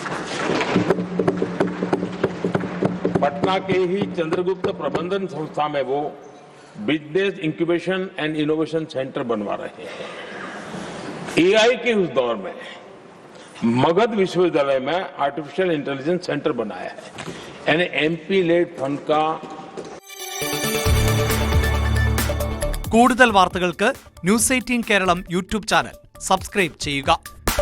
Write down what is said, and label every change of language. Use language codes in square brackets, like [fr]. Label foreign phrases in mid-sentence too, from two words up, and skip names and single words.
[hi] पटना के ही चंद्रगुप्त प्रबंधन संस्था में वो बिजनेस इंक्यूबेशन एंड इनोवेशन सेंटर बनवा रहे हैं। एआई के उस दौर में मगध विश्वविद्यालय में [en] artificial intelligence centre [hi] बनाया है। यानी [en] MP-led fund [hi] का [ml] കൂടുതൽ വാർത്തകൾക്ക് ന്യൂസ് 18 കേരളം [en] YouTube channel subscribe [ml] ചെയ്യുക.